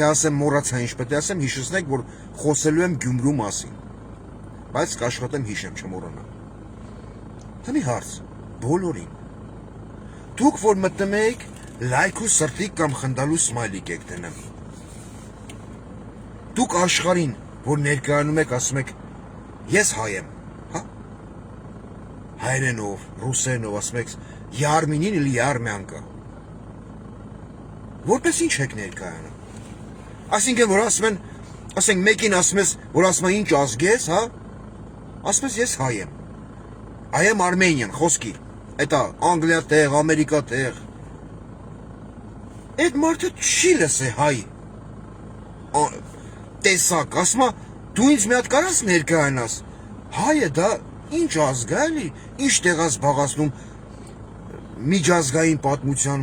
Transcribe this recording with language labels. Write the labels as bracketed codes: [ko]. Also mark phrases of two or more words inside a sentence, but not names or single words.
[hy] ասեմ մոռացա ինչ պետք է ասեմ, հիշեցնեք, որ խոսելու եմ Գյումրու մասին, բայց կաշխատեմ հիշեմ, չմոռանամ։ Դա մի հարց, բոլորին։ Դուք որ մտնում եք, լայք ու սրտիկ կամ խնդալու սմայլիկ եք դնում։ Դուք աշխարհին, որ ներկայանում եք, ասում եք, ես հայ եմ, հա? Հայերենով, ռուսերենով ասում եք, [ru] я армянин или я армянка։ [hy] Որպես ինչ եք ներկայանում։ Այսինքն որ ասում են, ասենք մեկին ասում ես, որ ասում է ինչ ազգ ես, հա? Ասում ես ես հայ եմ։ [en] I am Armenian, [hy] խոսքի։ Էտա Անգլիա տեղ, Ամերիկա տեղ։ Այդ մարդը չի լսե հայ։ Տեսակ, ասում է, դու ինձ մի հատ կարաս ներկայանաս։ Հայը դա ինչ ազգ է, էլի, ինչ տեղ է զբաղացնում միջազգային պատմության